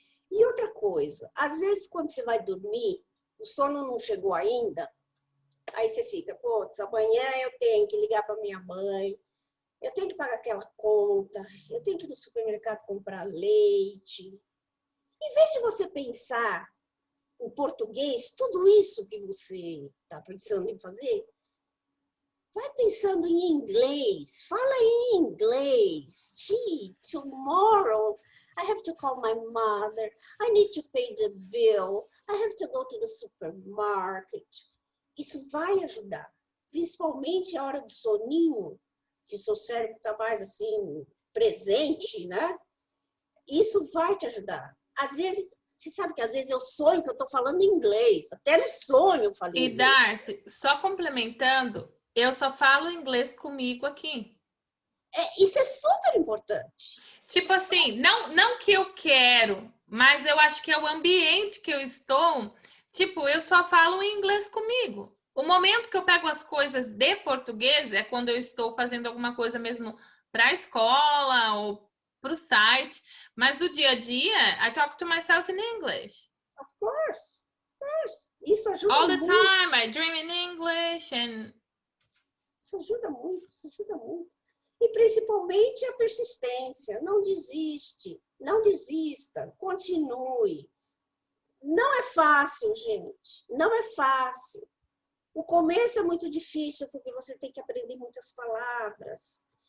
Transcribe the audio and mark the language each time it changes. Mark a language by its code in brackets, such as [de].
[pt] E outra coisa, às vezes quando você vai dormir, o sono não chegou ainda, aí você fica, putz, amanhã eu tenho que ligar para minha mãe, eu tenho que pagar aquela conta, eu tenho que ir no supermercado comprar leite. Em vez de você pensar em português, tudo isso que você está pensando em fazer, vai pensando em inglês, fala em inglês. [en] Gee, tomorrow I have to call my mother, I need to pay the bill, I have to go to the supermarket. [pt] Isso vai ajudar, principalmente a hora do soninho, que o seu cérebro está mais assim, presente, né? Isso vai te ajudar. Às vezes, você sabe que às vezes eu sonho que eu estou falando inglês, até no sonho eu falo inglês. E Darcy, só complementando, eu só falo inglês comigo aqui. Isso é super importante. Tipo assim, não que eu quero, mas eu acho que é o ambiente que eu estou. Tipo, eu só falo inglês comigo. O momento que eu pego as coisas de português é quando eu estou fazendo alguma coisa mesmo para a escola ou para o site. Mas o dia a dia, [en] I talk to myself in English. Of course. [pt] Isso ajuda [en] All the [pt] muito. [en] time, I dream in English and... [pt] Isso ajuda muito, isso ajuda muito. E principalmente a persistência. Não desiste, não desista, continue. Não é fácil, gente, não é fácil. O começo é muito difícil, porque você tem que aprender muitas palavras.